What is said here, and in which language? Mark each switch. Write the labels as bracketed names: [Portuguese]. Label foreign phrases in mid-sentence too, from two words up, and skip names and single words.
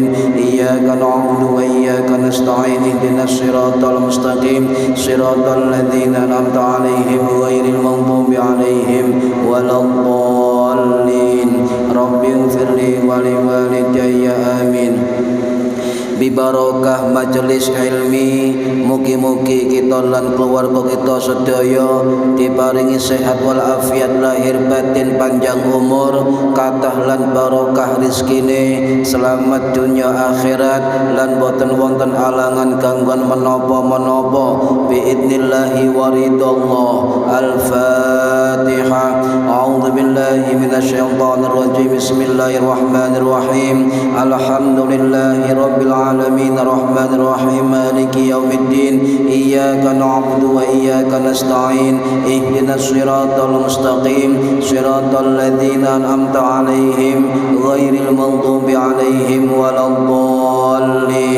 [Arabic] إياك نعبد وإياك نستعين. اهدنا الصراط المستقيم صراط الذين أنعمت عليهم غير المغضوب عليهم ولا الضالين. رب اغفر لي ولوالدي آمين. [Javanese] Bibarokah majelis ilmi, mugi-mugi kita lan keluarga kita sedaya diparingi sehat wal afiat lahir batin, panjang umur, kathah lan barokah rezekine, selamat dunia akhirat lan boten wonten alangan gangguan menapa-menapa [Arabic] بإذن الله ورضا الله. Al-Fatihah. أعوذ بالله من الشيطان الرجيم. بسم الله الرحمن الرحيم. الحمد لله رب العالمين الرحمن الرحيم مالك يوم الدين. إياك نعبد وإياك نستعين. اهدنا الصراط المستقيم صراط الذين أنعمت عليهم غير المغضوب عليهم ولا الضالين.